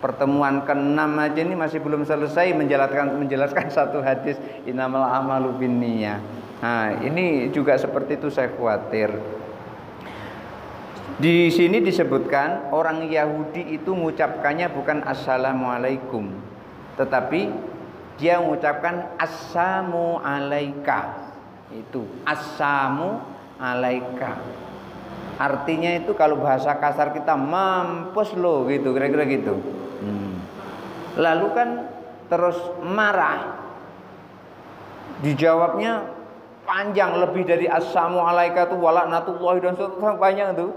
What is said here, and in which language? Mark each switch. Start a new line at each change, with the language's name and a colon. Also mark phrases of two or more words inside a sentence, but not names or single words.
Indonesian: Pertemuan ke-6 aja ini masih belum selesai menjelaskan satu hadis
Arabic: إنما الأعمال بالنية.
Indonesian: Nah, ini juga seperti itu saya khawatir. Di sini disebutkan orang Yahudi itu mengucapkannya bukan assalamualaikum, tetapi dia mengucapkan
Arabic: السام عليك. Itu السام عليك.
Indonesian: Artinya itu kalau bahasa kasar kita mampus lo gitu, kira-kira gitu. Lalu kan terus marah. Dijawabnya panjang, lebih dari
Arabic: السام عليك
Indonesian: itu walaknatullahi dan seterusnya banyak tuh.